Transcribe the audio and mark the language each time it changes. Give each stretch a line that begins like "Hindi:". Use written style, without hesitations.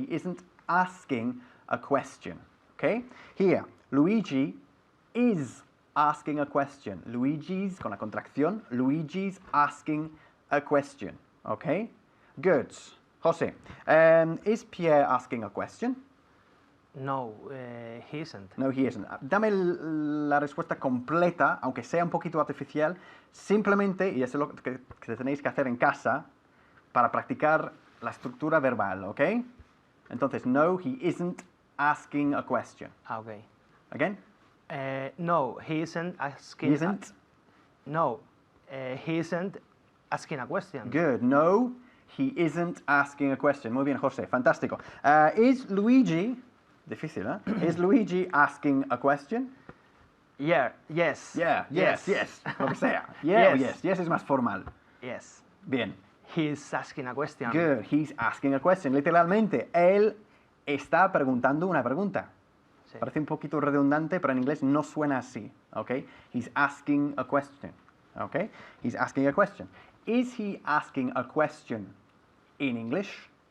English: He isn't asking a question, ¿ok? Here, Luigi is asking a question. Luigi's,
Spanish: con la contracción,
English: Luigi's asking a question, ¿ok? Good. José, is Pierre asking a question? No, he isn't. No, he isn't.
Spanish: Dame la respuesta completa, aunque sea un poquito artificial, simplemente, y eso es lo que tenéis que hacer en casa, para practicar la estructura verbal, ¿ok? Entonces,
English: no, he isn't asking a question. Okay. Again? No, he isn't asking. He isn't? No, he isn't asking a question. Good. No, he isn't asking a question.
Spanish: Muy bien, José. Fantástico.
English: Is Luigi,
Spanish: difícil, ¿eh?
English: Is Luigi asking a question? Yeah. Yes. Yeah, yes,
Spanish: lo que sea.
English: Yeah,
Spanish: o yes. Yes es más formal.
English: Yes.
Spanish: Bien.
English: He's asking a question. Good. He's asking a question.
Spanish: Literalmente, él está preguntando una pregunta. Sí. Parece un poquito redundante, pero en inglés no suena así, ¿ok?
English: He's asking a question, ¿ok? He's asking a question. Is he asking a question in English?